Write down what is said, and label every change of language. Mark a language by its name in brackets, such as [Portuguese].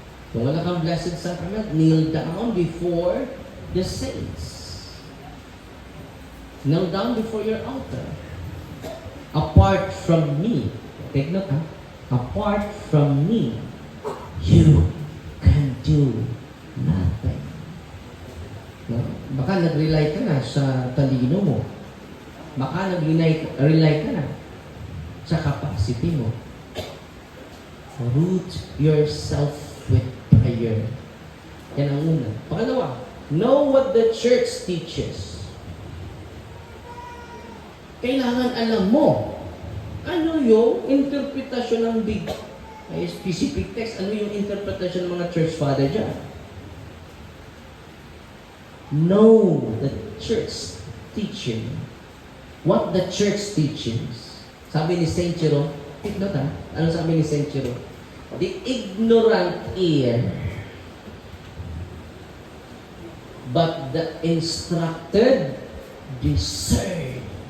[Filipino] Kung wala kang [English] Blessed Sacrament, kneel down before the saints. Kneel down before your altar. Apart from me, take note ha, apart from me, you can do nothing. No? [Filipino] Baka nag-rely ka na sa talino mo. Baka nag-rely ka na sa capacity mo. [English] Root yourself with prayer. [Filipino] Yan ang una. [English] Pangalawa, know what the church teaches. [Filipino] Kailangan alam mo ano yung interpretasyon ng specific text, ano yung interpretasyon ng mga church father dyan. [English] Know the church teaching. What the church teaches. [Filipino] Sabi ni Saint Jerome, [English] take note [Filipino] ha, ano sabi ni Saint Jerome? [English] The ignorant ear, but the instructed discern.